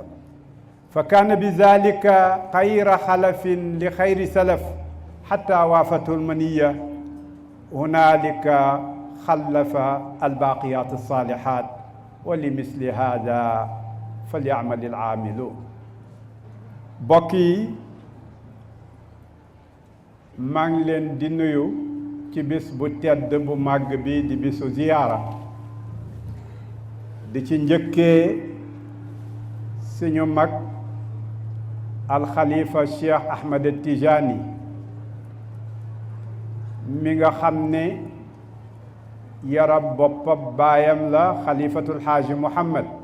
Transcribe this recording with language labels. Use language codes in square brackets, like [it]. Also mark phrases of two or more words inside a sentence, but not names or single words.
[ar] فكان بذلك خير خلف لخير سلف حتى وافته المنية هنالك خلف الباقيات الصالحات ولمثل هذا فليعمل العاملون. [wo] بokki maa ngi leen di nuyu ci bis bu tedd bu màgg bi di bisu ziyaara di ci njëkkee suñu mag alxalifa Cheikh Ahmed Tijani mi nga xam ne yarab boppam baayam la xalifatul xaaji Muhammad